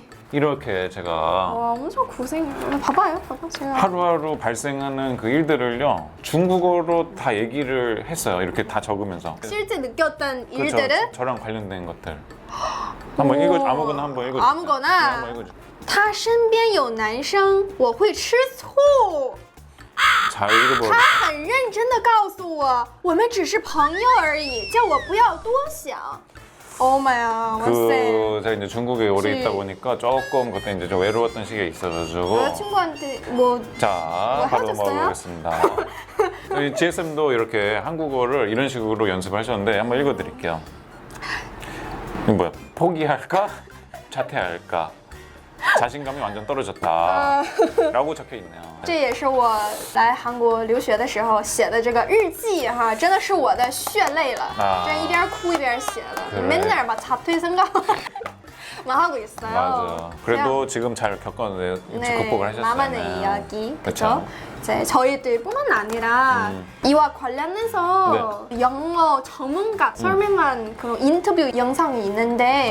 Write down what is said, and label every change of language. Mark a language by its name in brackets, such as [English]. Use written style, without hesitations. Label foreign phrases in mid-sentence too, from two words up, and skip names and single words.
[Korean] 이렇게 제가 와, 엄청 고생. 봐봐요, 제가. 하루하루 발생하는 그 일들을요 중국어로 다 얘기를 했어요. 이렇게 다 적으면서. 실제 느꼈던 그렇죠. 일들을 저랑 관련된 것들. 한번 읽어 아무거나 한번 읽어. 아무거나. 한번 읽어. [Chinese] 他身边有男生，我会吃醋。 [Korean] 잘 읽어봐. [Chinese] 他很认真的告诉我，我们只是朋友而已，叫我不要多想。 [Korean] 어머야, 와쎄. 그 제가 이제 중국에 오래 있다 보니까 조금 그때 이제 좀 외로웠던 시기가 있어가지고. 여자친구한테 뭐 자, 바로 헤어졌어요? 먹어보겠습니다. 저희 GSM도 이렇게 한국어를 이런 식으로 연습하셨는데 한번 읽어드릴게요. 이거 뭐야? 포기할까? 자퇴할까? 자신감이 완전 떨어졌다. 라고 적혀 있네요. [Chinese] 这也是我来韩国留学的时候写的这个日记哈，真的是我的血泪了，这一边哭一边写的， [Korean] 그래. 맨날 막 자퇴 생각만 하고 있어요. 맞아. 그래도 지금 잘 겪어내 극복을 하셨어요. 나만의 이야기, 그쵸? 그렇죠? 이제 저희들뿐만 아니라 이와 관련해서 영어 전문가 설명한 그런 인터뷰 영상이 있는데